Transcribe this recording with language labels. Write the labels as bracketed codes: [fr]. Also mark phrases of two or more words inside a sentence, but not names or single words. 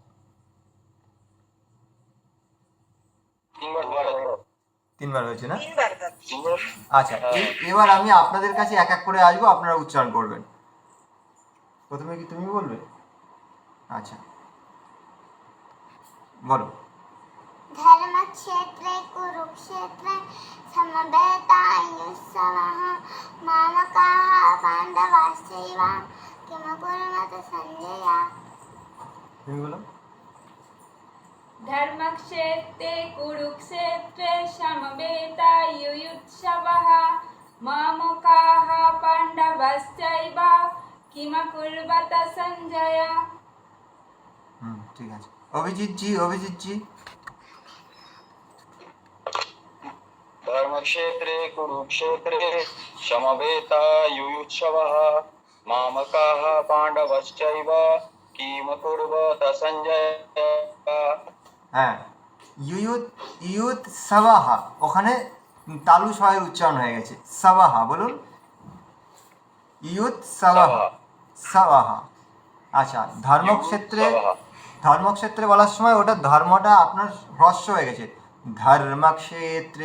[bn] তিনবার হয়েছে না? আচ্ছা, এবার আমি আপনাদের কাছে এক এক করে আসবো, আপনারা উচ্চারণ করবেন। প্রথমে কি তুমি বলবে? আচ্ছা, বলো। [sa] धर्मक्षेत्रे कुरुक्षेत्रे समवेतायुत्सवः मामकाः पाण्डवाश्चैव किमकुर्वत सञ्जय। [bn] তুমি বলো। [sa] धर्मक्षेत्रे कुरुक्षेत्रे समवेतायुयुत्सवः मामकाः पाण्डवश्चैव किमकुर्वत सञ्जय। [bn] ঠিক আছে। অভিজিৎ জি। [sa] धर्मक्षेत्रे कुरुक्षेत्रे समवेतायुयुत्सवः मामकाः पाण्डवश्चैव किमकुर्वत सञ्जय। [bn] হ্যাঁ, ইয়ুত সাবাহা, ওখানে তালু সয়ের উচ্চারণ হয়ে গেছে। সাবাহা বলুন, ইয়ুত সাবাহা, সাবাহা। আচ্ছা, ধর্মক্ষেত্রে বলার সময় ওটা ধর্মটা আপনার হ্রস্ব হয়ে গেছে, ধর্মক্ষেত্রে।